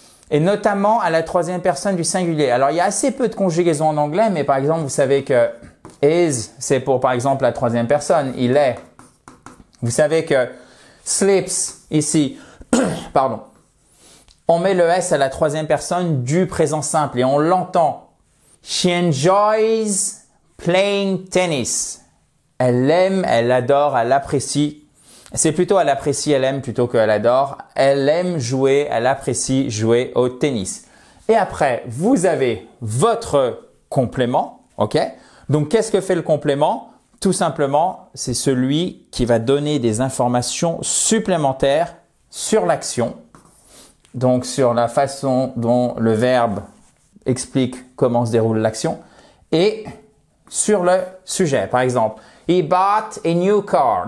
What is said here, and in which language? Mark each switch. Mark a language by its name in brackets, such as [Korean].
[French] Et notamment à la troisième personne du singulier. Alors, il y a assez peu de conjugaisons en anglais, mais par exemple, vous savez que is, c'est pour par exemple la troisième personne. Il est. Vous savez que sleeps, ici, pardon. On met le S à la troisième personne du présent simple et on l'entend. [English] She enjoys playing tennis. [French] Elle aime, elle adore, elle apprécie. C'est plutôt elle apprécie, elle aime plutôt qu'elle adore. Elle aime jouer, elle apprécie jouer au tennis. Et après, vous avez votre complément, ok? Donc, qu'est-ce que fait le complément? Tout simplement, c'est celui qui va donner des informations supplémentaires sur l'action. Donc, sur la façon dont le verbe explique comment se déroule l'action et sur le sujet. Par exemple, [English] he bought a new car.